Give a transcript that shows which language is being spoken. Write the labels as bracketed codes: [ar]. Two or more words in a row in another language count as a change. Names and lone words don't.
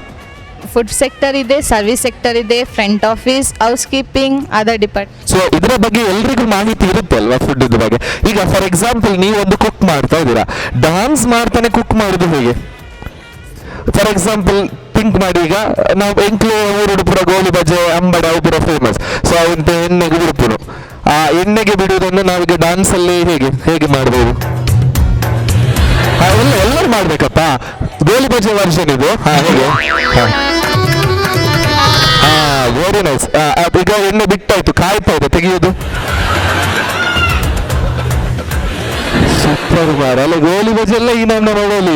[en] food sector [kn] ಇದೆ, [en] service sector [kn] ಇದೆ, [en] front office, house keeping, other department. [kn] ಸೊ ಇದರ ಬಗ್ಗೆ ಎಲ್ರಿಗೂ ಮಾಹಿತಿ ಇರುತ್ತೆ ಅಲ್ವಾ ಫುಡ್ ಬಗ್ಗೆ? ಈಗ [en] for example [kn] ನೀವು ಒಂದು ಕುಕ್ ಮಾಡ್ತಾ ಇದ್ದೀರಾ, ಡಾನ್ಸ್ ಮಾಡ್ತಾನೆ ಕುಕ್ ಮಾಡೋದು ಹೇಗೆ? [en] for example think [kn] ಮಾಡಿ, ಈಗ ನಾವು [tcy] ಎಂಕ್ಲು ಊರುಡು ಪುರ ಗೋಲಿ ಬಜೆ ಅಂಬಡ ಅವು ಪುರ ಫೇಮಸ್. ಸೊ ಅವಂತ ಎಣ್ಣೆಗೆ ಬಿಡುಪುನು. [kn] ಆ ಎಣ್ಣೆಗೆ ಬಿಡುವುದನ್ನು ನಾವೀಗ ಡ್ಯಾನ್ಸಲ್ಲಿ ಹೇಗೆ ಮಾಡ್ಬೋದು? ಎಲ್ಲರೂ ಮಾಡ್ಬೇಕಪ್ಪ. ಗೋಲಿ ಬಜೆ ವರ್ಷನ್ ಇದು. ಹೇಗೆ? [en] very nice. [kn] ಈಗ ಎಣ್ಣೆ ಬಿಟ್ಟಾಯ್ತು, ಕಾಯ್ತಾ ಇದೆ ತೆಗೆಯೋದು. ಸೂಪರ್ ಮಾರ ಅಲ್ಲ, ಗೋಲಿ ಬಜೆ ಎಲ್ಲ ಈ ನಮ್ಮ ಮೊಬೈಲಿ.